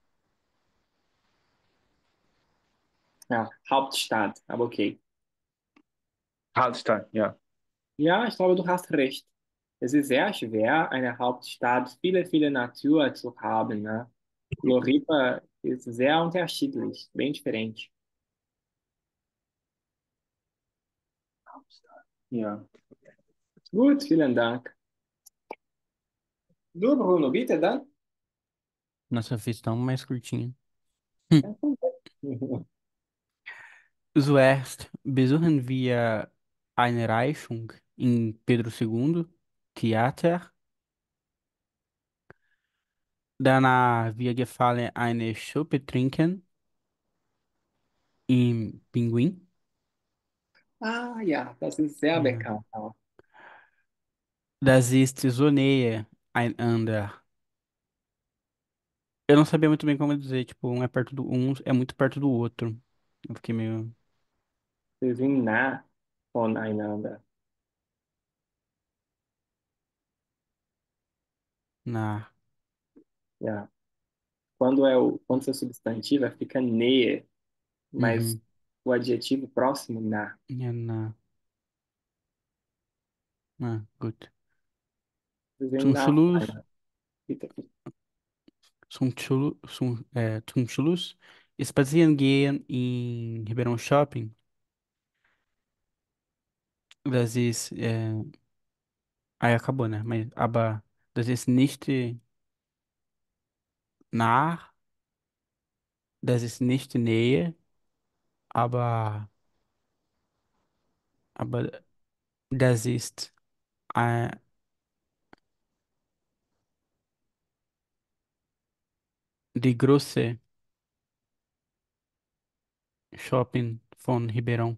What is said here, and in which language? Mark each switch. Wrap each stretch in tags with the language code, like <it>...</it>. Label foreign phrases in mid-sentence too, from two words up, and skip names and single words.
<de>ja. Hauptstadt, aber okay. Hallstatt, ja. Ja, ich glaube, du hast recht. Es ist sehr schwer, eine Hauptstadt viele, viele Natur zu haben, ne? Floripa ist sehr unterschiedlich, bem diferente. Ja. Gut, vielen Dank. Du, Bruno, bitte dann.</de> <pt>Nossa, eu fiz tão mais curtinho. Mhm.</pt> <de>Zuerst besuchen wir eine Reichung in Pedro II. Theater. Danach wir gefallen eine Suppe trinken im Pinguim. Ah, ja, das ist sehr Ja. bekannt auch. Das ist so Nähe einander.</de> <pt>Eu não sabia muito bem como dizer, tipo, um é muito perto do outro. Eu fiquei meio</pt> <de>Sie sind nah voneinander. na. Ja.</de> <pt>Quando é substantiva, fica näher, mas Uhum. o adjetivo próximo, na.</pt> <de>Ja, na. Ah, gut. Sie sind Zum nah Schluss, voneinander. Bitte. zum Schluss, spazieren gehen in Ribeirão Shopping. Das ist,</de> <pt>aí acabou, né? Mas,</pt> <de>aber das ist nicht nah, das ist nicht Nähe, aber, aber das ist äh, die große Shopping von Ribeirão.</de>